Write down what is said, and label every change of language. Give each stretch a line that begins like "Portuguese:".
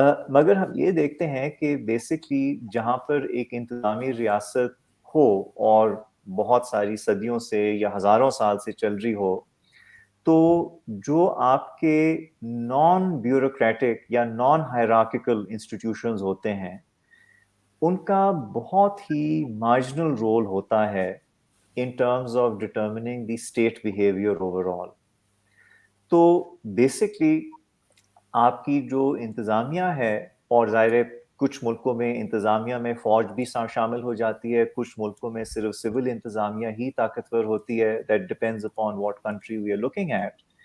Hindi: मगर हम ये देखते हैं कि बेसिकली जहाँ पर एक इंतज़ामी रियासत हो और बहुत सारी सदियों से या हज़ारों साल से चल रही हो, तो जो आपके नॉन ब्यूरोक्रेटिक या नॉन हायरार्किकल इंस्टीट्यूशंस होते हैं, उनका बहुत ही मार्जिनल रोल होता है
English: in terms of determining the state behavior overall.
Hindi: तो basically आपकी जो इंतज़ामिया है, और ज़ाहिर है कुछ मुल्कों में इंतज़ामिया में फ़ौज भी शामिल हो जाती है, कुछ मुल्कों में सिर्फ सिविल इंतज़ामिया ही ताकतवर होती है,
English: that depends upon what country we are looking at.